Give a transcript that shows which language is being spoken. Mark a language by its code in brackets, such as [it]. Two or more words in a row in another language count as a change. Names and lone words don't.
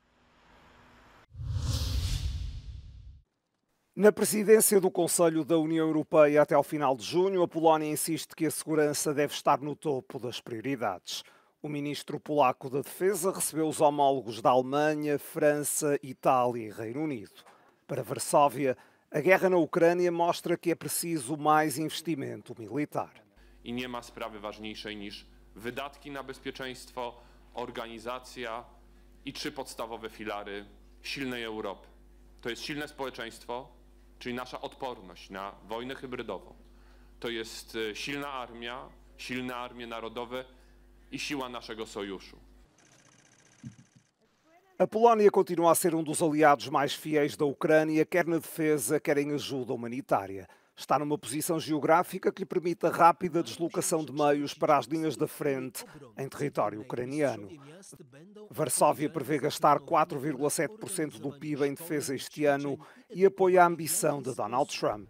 [pt] Na presidência do Conselho da União Europeia até ao final de junho, a Polónia insiste que a segurança deve estar no topo das prioridades. O ministro polaco da Defesa recebeu os homólogos da Alemanha, França, Itália e Reino Unido. Para Varsóvia, a guerra na Ucrânia mostra que é preciso mais investimento militar. [pl] I nie ma sprawy ważniejszej niż wydatki na bezpieczeństwo, organizacja i 3 podstawowe filary silnej Europy. To jest silne społeczeństwo, czyli nasza odporność na wojnę hybrydową. To jest silne armie narodowe i siła naszego sojuszu. [pt] A Polónia continua a ser dos aliados mais fiéis da Ucrânia, quer na defesa, quer em ajuda humanitária. Está numa posição geográfica que lhe permite a rápida deslocação de meios para as linhas da frente em território ucraniano. Varsóvia prevê gastar 4,7% do PIB em defesa este ano e apoia a ambição de Donald Trump.